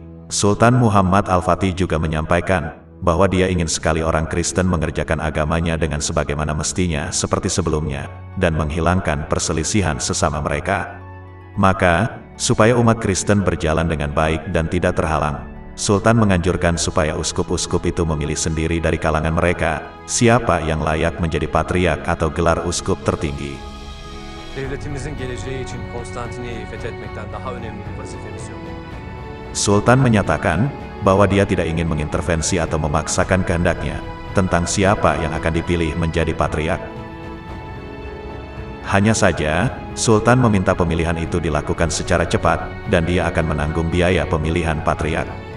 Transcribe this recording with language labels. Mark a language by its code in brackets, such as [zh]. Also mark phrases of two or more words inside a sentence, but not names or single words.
[id] Sultan Muhammad Al-Fatih juga menyampaikan bahwa dia ingin sekali orang Kristen mengerjakan agamanya dengan sebagaimana mestinya seperti sebelumnya, dan menghilangkan perselisihan sesama mereka. Maka, supaya umat Kristen berjalan dengan baik dan tidak terhalang, Sultan menganjurkan supaya uskup-uskup itu memilih sendiri dari kalangan mereka, siapa yang layak menjadi patriark atau gelar uskup tertinggi. [tr] Devletimizin geleceği için Konstantiniyye'yi fethetmekten daha önemli bir vazife misyonu. [id] Sultan menyatakan bahwa dia tidak ingin mengintervensi atau memaksakan kehendaknya tentang siapa yang akan dipilih menjadi patriark. Hanya saja, Sultan meminta pemilihan itu dilakukan secara cepat, dan dia akan menanggung biaya pemilihan patriark.